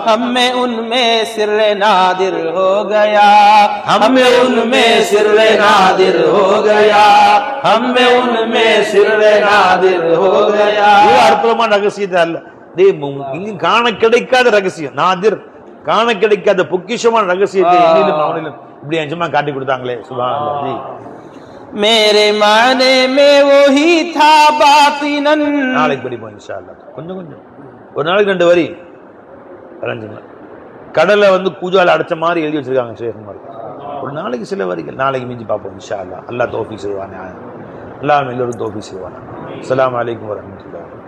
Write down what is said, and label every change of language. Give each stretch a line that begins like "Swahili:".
Hindi: हमें उनमें सिर्रे नादिर हो गया, हमें उनमें सिर्रे नादिर हो गया, हमें उनमें सिर्रे नादिर हो गया.
Tamil: ये அற்புதமான ரகசியத்தை அல்ல, இங்கு காண கிடைக்காத ரகசியம். நாதிர், காண கிடைக்காத பொக்கிஷமான ரகசியத்தை என்னிலும் அவனிலும் இப்படி நிஜமா காட்டி கொடுத்தாங்களே. சுப்ஹானல்லாஹ். ஜி
Hindi: मेरे माने में वही था बातिनन.
Tamil: நாளைக்கு படிப்போம் இன்ஷா அல்லாஹ். கொஞ்சம் கொஞ்சம், ஒரு நாளைக்கு 2 வரி வரைஞ்சுங்க. கடலை வந்து கூஜால அடைச்ச மாதிரி எழுதி வச்சிருக்காங்க ஷேகுமார். ஒரு நாளைக்கு சில வரிகள், நாளைக்கு மிஞ்சி பார்ப்போம் இன்ஷா அல்லாஹ். அல்லாஹ் தௌஃபீக் செய்வானே, அல்லாஹ் எல்லோரும் தௌஃபீக் செய்வானா. அஸ்ஸலாமு அலைக்கும் வரஹ்மத்துல்லாஹி.